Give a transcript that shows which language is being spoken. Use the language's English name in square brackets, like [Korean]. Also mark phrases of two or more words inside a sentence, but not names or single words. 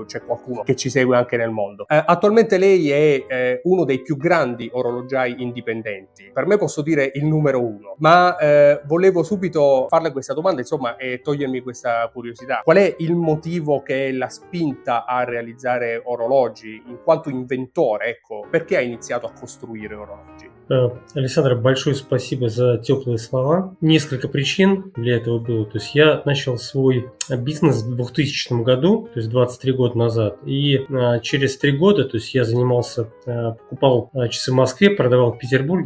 [Italian] C'è qualcuno che ci segue anche nel mondo. Attualmente lei è uno dei più grandi orologiai indipendenti. Per me posso dire il numero uno, ma volevo subito farle questa domanda, insomma, e togliermi questa curiosità. Qual è il motivo che l'ha spinta a realizzare orologi? In quanto inventore, ecco, perché ha iniziato a costruire orologi? [Russian] Александр, большое спасибо за теплые слова. Несколько причин для этого было. То есть я начал свой бизнес в 2000 году, то есть 23 года назад. И через 3 года, то есть я занимался, покупал часы в Москве, продавал в Петербурге.